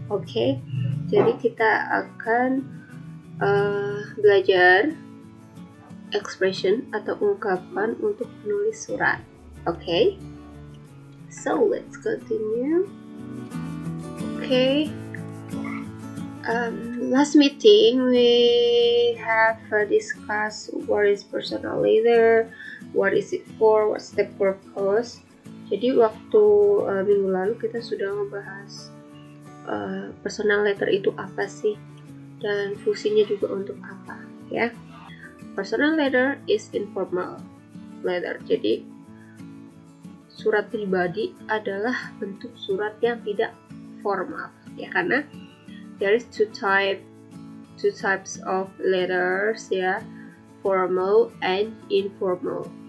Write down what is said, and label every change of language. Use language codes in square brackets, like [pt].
[id] Okay, jadi kita akan belajar expression atau ungkapan untuk menulis surat. Okay. [en] So let's continue. Okay. Last meeting we have discussed what is personal letter, what is it for, what's the purpose. [id] Jadi waktu minggu lalu kita sudah membahas personal letter itu apa sih dan fungsinya juga untuk apa ya. [en] Personal letter is informal letter. [id] Jadi surat pribadi adalah bentuk surat yang tidak formal ya, karena [en] there is two types of letters ya, formal and informal.